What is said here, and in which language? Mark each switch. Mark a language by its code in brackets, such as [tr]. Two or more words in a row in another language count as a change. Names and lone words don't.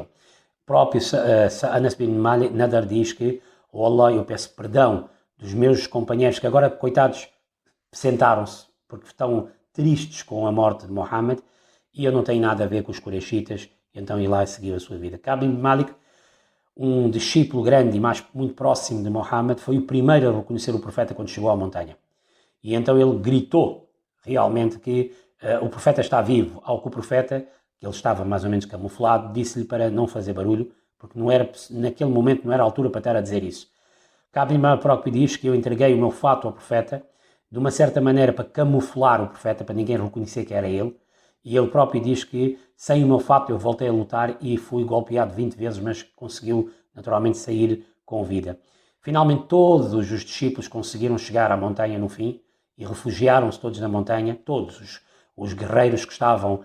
[pt] O próprio Anas bin Malik Nadar diz que: oh Allah, eu peço perdão dos meus companheiros que agora, coitados, sentaram-se porque estão tristes com a morte de Muhammad e eu não tenho nada a ver com os Quraishitas, e então ir lá e seguir a sua vida. Ka'b bin Malik, um discípulo grande e muito próximo de Muhammad, foi o primeiro a reconhecer o profeta quando chegou à montanha. E então ele gritou realmente que o profeta está vivo, ao que o profeta, que ele estava mais ou menos camuflado, disse-lhe para não fazer barulho, porque não era, naquele momento não era a altura para estar a dizer isso. Ka'b bin Malik próprio diz que eu entreguei o meu fato ao profeta, de uma certa maneira para camuflar o profeta, para ninguém reconhecer que era ele, e ele próprio diz que sem o meu fato eu voltei a lutar e fui golpeado 20 vezes, mas conseguiu naturalmente sair com vida. Finalmente todos os discípulos conseguiram chegar à montanha no fim e refugiaram-se todos na montanha, todos os guerreiros que estavam